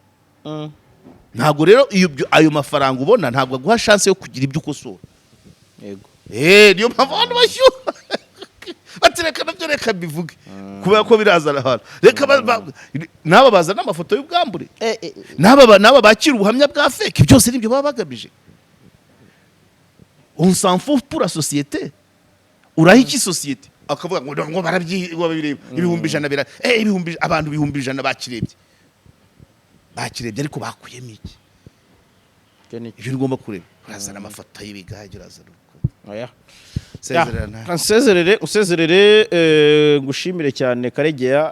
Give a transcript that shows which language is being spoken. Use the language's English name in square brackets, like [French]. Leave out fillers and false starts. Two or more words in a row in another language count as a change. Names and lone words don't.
[Kinyarwanda] Ntabwo rero ayo mafaranga ubona ntabwo aguha chance yo kugira ibyo ukosora. Yego. Niyo mpamvu abantu bashyuha batereka nabyo reka bivuge kubera ko birazana abantu. Reka naba bazana amafoto y'ubwambure, naba bakira ubuhamya bwa fake, byose nibyo baba bagamije. [French] On s'en fout pour la société. [Kinyarwanda] Uraha iki société? Akavuga ngo barabyireba ibihumbi 100 abantu 100 bakirebye ariko bakuyemo iki? Ibyo ngomba kureba. Urazana amafoto y'ibigage, urazana usezerere ngushimire cyane Karegeya.